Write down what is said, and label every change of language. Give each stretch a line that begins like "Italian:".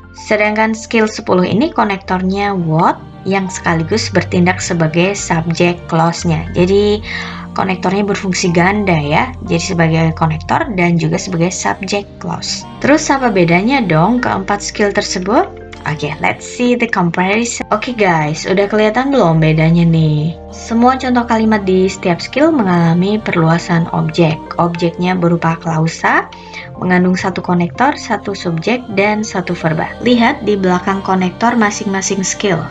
Indonesian: Sedangkan skill 10 ini konektornya what yang sekaligus bertindak sebagai subject clause-nya. Jadi konektornya berfungsi ganda ya. Jadi sebagai konektor dan juga sebagai subject clause. Terus apa bedanya dong keempat skill tersebut?
English: Oke, let's see the comparison.
Indonesian: Oke guys, udah kelihatan belum bedanya nih? Semua contoh kalimat di setiap skill mengalami perluasan objek. Objeknya berupa klausa, mengandung satu konektor, satu subjek, dan satu verba. Lihat di belakang konektor masing-masing skill.